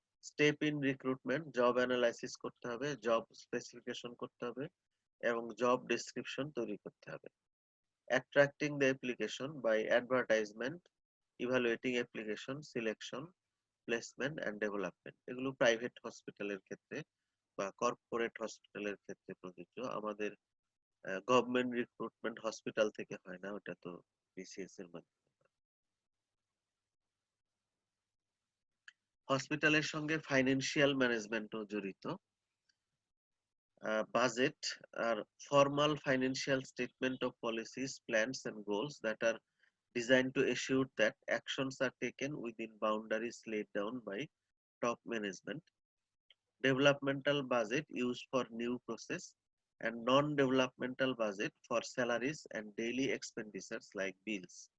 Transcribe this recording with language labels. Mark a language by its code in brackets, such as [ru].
[en] Step in recruitment, job analysis [bn] করতে হবে, job specification করতে হবে এবং job description তৈরি করতে হবে. [en] Attracting the application by advertisement, evaluating application, selection, placement and development. [bn] এগুলো প্রাইভেট হসপিটালের ক্ষেত্রে বা কর্পোরেট হসপিটালের ক্ষেত্রে প্রযোজ্য। আমাদের গভর্নমেন্ট রিক্রুটমেন্ট হসপিটাল থেকে হয় না, ওটা তো বিসিএস এর মাধ্যমে। হসপিটালের সঙ্গে ফাইন্যান্সিয়াল ম্যানেজমেন্টও জড়িত। [en] Budget are formal financial statement of policies, plans and goals that are designed to assure that actions are taken within boundaries laid down by top management. Developmental budget used for new process and non-developmental budget for salaries and daily expenditures like bills.